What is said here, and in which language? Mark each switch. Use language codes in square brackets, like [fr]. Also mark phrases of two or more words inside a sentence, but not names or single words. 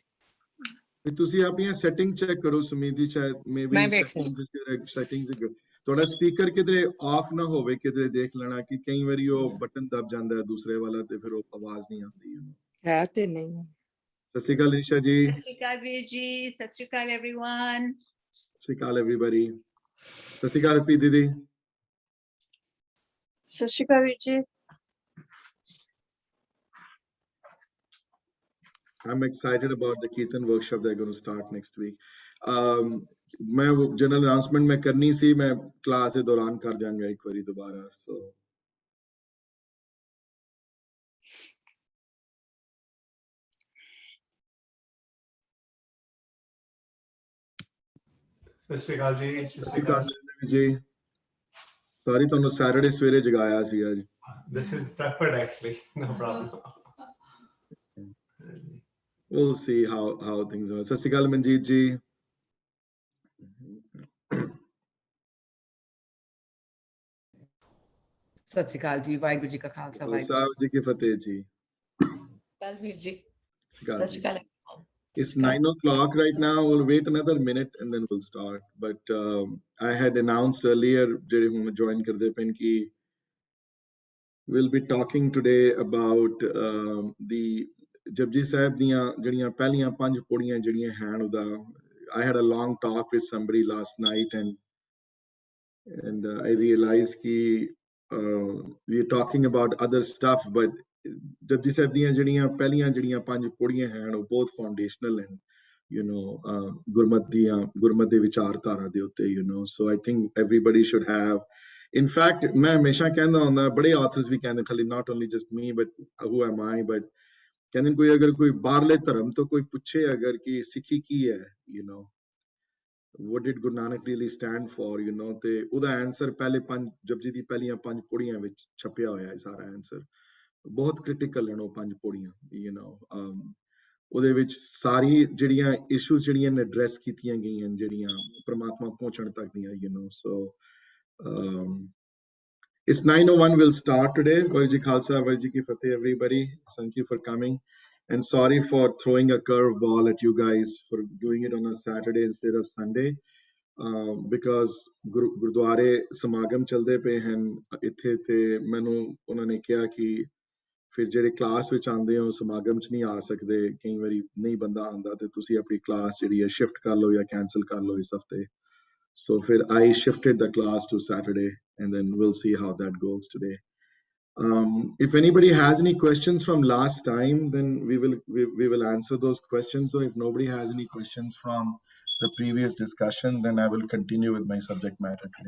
[pa] ਤੁਸੀਂ ਆਪਣੀਆਂ ਸੈਟਿੰਗ ਚੈੱਕ ਕਰੋ ਸੁਮੀਤ ਜੀ ਸ਼ਾਇਦ ਮੇਬੀ ਸੈਟਿੰਗ ਤੁਹਾਡਾ ਸਪੀਕਰ ਕਿਧਰੇ ਆਫ ਨਾ ਹੋਵੇ ਕਿਧਰੇ ਦੇਖ ਲੈਣਾ ਕਿ ਕਈ ਵਾਰੀ ਉਹ ਬਟਨ ਦਬ ਜਾਂਦਾ ਹੈ ਦੂਸਰੇ ਵਾਲਾ ਤੇ ਫਿਰ ਉਹ ਆਵਾਜ਼ ਨਹੀਂ ਆਉਂਦੀ ਹੈ ਤੇ ਨਹੀਂ ਸਤਿ ਸ਼੍ਰੀ ਅਕਾਲ ਨਿਸ਼ਾ ਜੀ ਸਤਿ ਸ਼੍ਰੀ ਅਕਾਲ ਵੀਰ ਜੀ ਸਤਿ ਸ਼੍ਰੀ ਅਕਾਲ एवरीवन ਸਤਿ ਸ਼੍ਰੀ ਅਕਾਲ एवरीबॉडी ਸਤਿ ਸ਼੍ਰੀ ਅਕਾਲ ਪੀ ਦੀਦੀ ਸਤਿ ਸ਼੍ਰੀ ਅਕਾਲ ਵੀਰ ਜੀ [en] I'm excited about the Kirtan workshop they're going to start next week. [hi] मैं वो जनरल अनाउंसमेंट में करनी सी मैं क्लास के दौरान कर जाऊंगा एक बारी दोबारा so [pa] ਸਤਿ ਸ਼੍ਰੀ ਅਕਾਲ ਜੀ ਸਤਿ ਸ਼੍ਰੀ ਅਕਾਲ ਜੀ ਸਾਰੀ ਤੁਹਾਨੂੰ ਸੈਟਰਡੇ ਸਵੇਰੇ ਜਗਾਇਆ ਸੀ ਅੱਜ [en] this is preferred actually no problem we'll see how things are. [pa] ਸਤਿ ਸ਼੍ਰੀ ਅਕਾਲ ਮਨਜੀਤ ਜੀ ਸਤਿ ਸ਼੍ਰੀ ਅਕਾਲ ਜੀ ਵਾਹਿਗੁਰੂ ਜੀ ਕਾ ਖਾਲਸਾ ਵਾਹਿਗੁਰੂ ਜੀ ਕੀ ਫਤਿਹ ਜੀ ਵੀਰ ਜੀ ਸਤਿ ਸ਼੍ਰੀ ਅਕਾਲ [en] It's 9 o'clock right now. We'll wait another minute and then we'll start. But I had announced earlier, join [pa] ਕਰ ਦੇ ਪੈਣ ਕਿ [en] we'll be talking today about the [pa] ਜਪਜੀ ਸਾਹਿਬ ਦੀਆਂ ਜਿਹੜੀਆਂ ਪਹਿਲੀਆਂ 5 ਪੌੜੀਆਂ ਜਿਹੜੀਆਂ ਹਨ ਉਹਦਾ [en] I had a long talk with somebody last night and I realized ki we're talking about other stuff but [pa] Japji Sahib ਦੀਆਂ ਜਿਹੜੀਆਂ ਪਹਿਲੀਆਂ ਜਿਹੜੀਆਂ 5 ਪੌੜੀਆਂ ਹਨ ਉਹ ਬਹੁਤ ਫਾਊਂਡੇਸ਼ਨਲ ਹਨ [en] you know [pa] ਗੁਰਮਤ ਦੇ ਵਿਚਾਰਧਾਰਾ ਦੇ ਉੱਤੇ [en] you know so I think everybody should have in fact [pa] ਮੈਂ ਹਮੇਸ਼ਾ ਕਹਿੰਦਾ ਹੁੰਦਾ ਬੜੇ ਆਥਰਸ ਵੀ ਕਹਿੰਦੇ ਖਾਲੀ [en] not only just me but who am I [pa] but ਕਹਿੰਦੇ ਕੋਈ ਅਗਰ ਕੋਈ ਬਾਹਰਲੇ ਧਰਮ ਤੋਂ ਕੋਈ ਪੁੱਛੇ ਅਗਰ ਕਿ ਸਿੱਖੀ ਕੀ ਹੈ [en] you know what did Guru Nanak really stand for you know [pa] ਤੇ ਉਹਦਾ ਆਨਸਰ ਪਹਿਲੇ 5 ਜਪਜੀ ਦੀ ਪਹਿਲੀਆਂ 5 ਪੌੜੀਆਂ ਵਿੱਚ ਛਪਿਆ ਹੋਇਆ ਹੈ ਸਾਰਾ ਆਨਸਰ ਬਹੁਤ ਕ੍ਰਿਟੀਕਲ ਹਨ ਉਹ 5 ਪੌੜੀਆਂ [en] you know [pa] ਉਹਦੇ ਵਿੱਚ ਸਾਰੀ ਜਿਹੜੀਆਂ ਇਸ਼ੂਜ਼ ਜਿਹੜੀਆਂ ਨੇ ਐਡਰੈਸ ਕੀਤੀਆਂ ਗਈਆਂ ਜਿਹੜੀਆਂ ਪ੍ਰਮਾਤਮਾ ਪਹੁੰਚਣ ਤੱਕ ਦੀਆਂ [en] you know so it's 9:01 we'll start today [pa] ਵਾਹਿਗੁਰੂ ਜੀ ਖਾਲਸਾ ਵਾਹਿਗੁਰੂ ਜੀ ਕੀ ਫਤਿਹ [en] everybody thank you for coming and sorry for throwing a curve ball at you guys for doing it on a Saturday instead of Sunday because [pa] ਗੁਰਦੁਆਰੇ ਸਮਾਗਮ ਚੱਲਦੇ ਪਏ ਹਨ ਇੱਥੇ ਤੇ ਮੈਨੂੰ ਉਹਨਾਂ ਨੇ ਕਿਹਾ ਕਿ ਫਿਰ ਜਿਹੜੇ ਕਲਾਸ ਵਿੱਚ ਆਉਂਦੇ ਹੋ ਸਮਾਗਮ 'ਚ ਨਹੀਂ ਆ ਸਕਦੇ ਕਈ ਵਾਰੀ ਨਹੀਂ ਬੰਦਾ ਆਉਂਦਾ ਤੇ ਤੁਸੀਂ ਆਪਣੀ ਕਲਾਸ ਜਿਹੜੀ ਹੈ ਸ਼ਿਫਟ ਕਰ ਲਓ ਜਾਂ ਕੈਂਸਲ ਕਰ ਲਓ ਇਸ ਹਫਤੇ so ਫਿਰ [en] I shifted the class to Saturday and then we'll see how that goes today. If anybody has any questions from last time then we will answer those questions. So if nobody has any questions from the previous discussion then I will continue with my subject matter today.